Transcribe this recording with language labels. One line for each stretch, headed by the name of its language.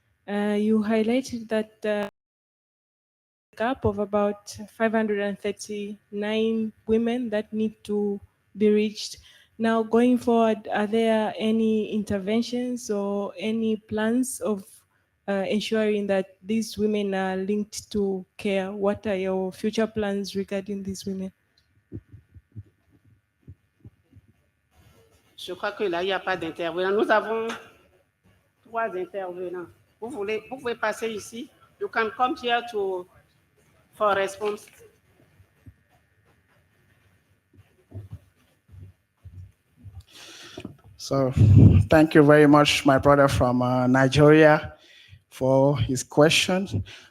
English: You highlighted that gap of about 539 women that need to be reached. Now, going forward, are there any interventions or any plans of ensuring that these women are linked to care? What are your future plans regarding these women?
French: Je crois que là, il n'y a pas d'intervenant. Nous avons 3 intervenants. Vous pouvez passer ici.
English: You can come here for response. So thank you very much, my brother from Nigeria, for his question.